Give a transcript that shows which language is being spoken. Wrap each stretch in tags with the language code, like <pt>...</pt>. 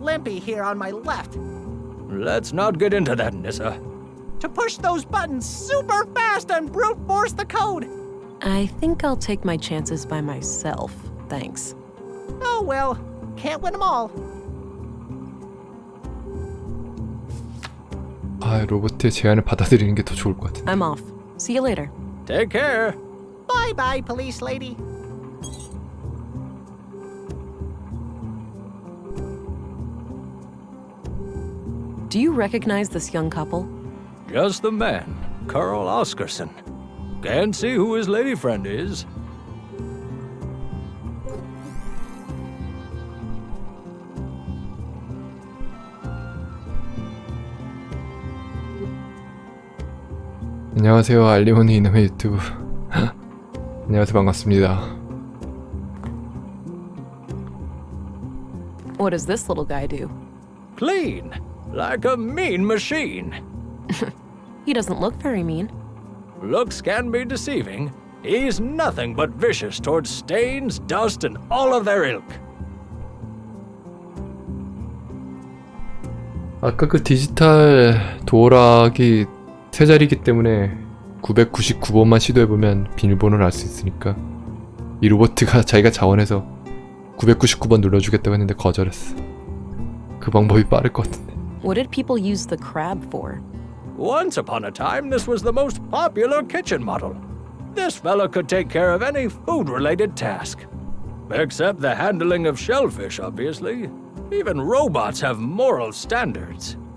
<en>Limpy here on my left. Let's not get into that, Nissa. To push those buttons super fast and brute force the code. I think I'll take my chances by myself, thanks. Oh well, can't win them all.</en> <ko>아, 로봇의 제안을 받아들이는 게 더 좋을 것 같은데.</ko> <en>I'm off. See you later. Take care. Bye-bye, police lady. Do you recognize this young couple? Just the man, Carl Oscarson. Can't see who his lady friend is.</en> <ko>안녕하세요, 알리오니 이놈의 유튜브. 안녕하세요, 반갑습니다.</ko> <en>What does this little guy do? Clean, like a mean machine. He doesn't look very mean. Looks can be deceiving. He's nothing but vicious towards stains, dust, and all of their ilk.</en> <ko>아까 그 디지털 도어락이 세 자리이기 때문에 999번만 시도해보면 비밀번호를 알 수 있으니까 이 로봇가 자기가 자원해서 999번 눌러주겠다고 했는데 거절했어. 그 방법이 빠를 것 같은데.</ko> <en>What did people use the crab for? Once upon a time, this was the most popular kitchen model. This fella could take care of any food-related task. Except the handling of shellfish, obviously. Even robots have moral standards.</en>